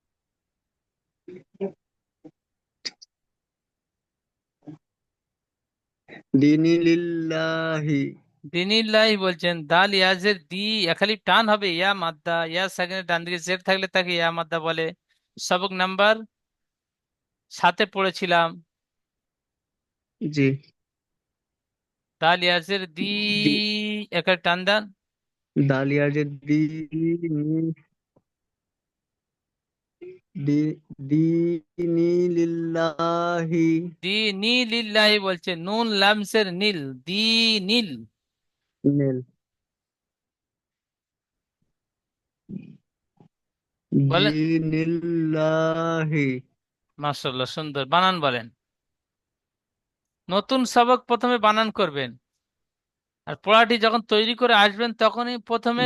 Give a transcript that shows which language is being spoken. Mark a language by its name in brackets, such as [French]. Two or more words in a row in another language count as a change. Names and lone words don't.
[Arabic] دين لله. [Bangla] দিনিল্লাহি বলছেন, দাল ইয়াজের দি একালিপ টান হবে, ইয়া মাদ্দা, ইয়া সেকেন্ডে ডান দিকে জের থাকলে তাকে ইয়া মাদ্দা বলে। সবক নাম্বার 7-এ পড়েছিলাম। জি। দাল ইয়াজের দি দি একাল টান দেন। দালিয়ার যে দিন দি দিনিলিল্লাহি দি নি লিল্লাহি বলছে, নুন লামসের নীল, দি নীল নেল বলেন। [Arabic] دين لله. [Bangla] মাশাআল্লাহ, সুন্দর বানান বলেন। নতুন সবক প্রথমে বানান করবেন, আর পড়াটি যখন তৈরি করে আসবেন তখনই প্রথমে